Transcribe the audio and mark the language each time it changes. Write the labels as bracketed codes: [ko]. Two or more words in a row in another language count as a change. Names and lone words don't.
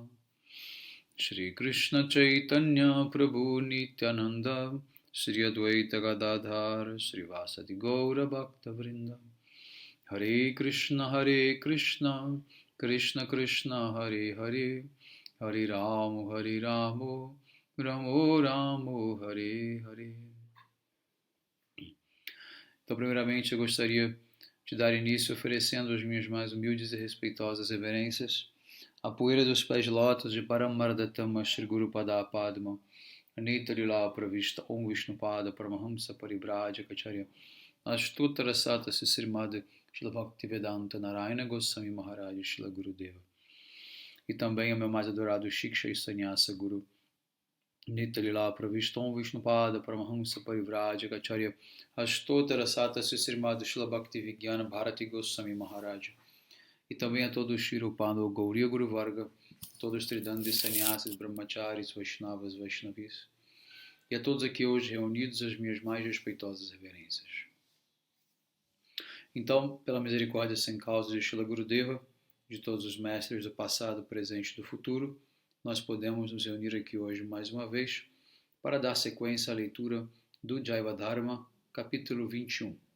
[sa] Shri Krishna Chaitanya Prabhu Nityananda Shri Advaita Gadadhar Shri Vasati Gaura Bhakta Vrinda Hare Krishna Krishna Krishna Hare Hare Hare Ramo Ramo Ramo Hare Hare. [pt] Então, primeiramente, eu gostaria de dar início oferecendo as minhas mais humildes e respeitosas reverências à poeira dos pés de lótus de Paramardatama Shri Guru Pada Padma Anita Lila Pravista Om Vishnupada Paramahamsa Paribrajacharya Ashtottara Sata Srimad Shila Bhaktivedanta Narayana Goswami Maharaj Shila Gurudeva. E também ao meu mais adorado Shiksha e Sannyasa Guru Nitya Lila Pravista Om Vishnupada Paramahamsa Parivrajacharya Ashtottara Sata Srimad Shila Bhaktivedanta Bharati Goswami Maharaj. E também a todos os Shirupando Gauriya Guru Varga, todos os Tridandis Sannyasis, Brahmacharis, Vaishnavas, Vaishnavis, e a todos aqui hoje reunidos as minhas mais respeitosas reverências. Então, pela misericórdia sem causa de Shila Gurudeva, de todos os mestres do passado, presente e do futuro, nós podemos nos reunir aqui hoje mais uma vez para dar sequência à leitura do Jaiva Dharma, capítulo 21.